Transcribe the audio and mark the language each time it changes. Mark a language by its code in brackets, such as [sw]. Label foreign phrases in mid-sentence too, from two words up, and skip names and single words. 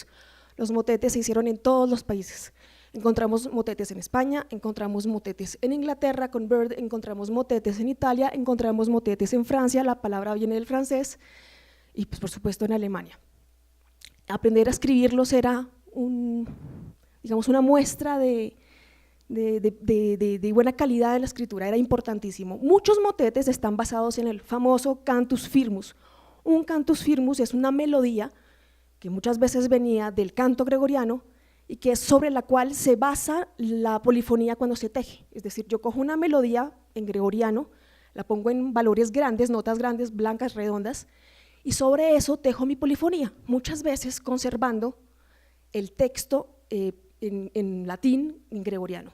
[es] Los motetes se hicieron en todos los países. Encontramos motetes en España, encontramos motetes en Inglaterra con Bird, encontramos motetes en Italia, encontramos motetes en Francia, la palabra viene del francés, y pues por supuesto en Alemania. Aprender a escribirlos era digamos, una muestra de buena calidad en la escritura, era importantísimo. Muchos motetes están basados en el famoso [la] cantus firmus. [es] Un [la] cantus firmus [es] es una melodía que muchas veces venía del canto gregoriano y que es sobre la cual se basa la polifonía cuando se teje. Es decir, yo cojo una melodía en gregoriano, la pongo en valores grandes, notas grandes, blancas, redondas, y sobre eso tejo mi polifonía, muchas veces conservando el texto en latín, en gregoriano.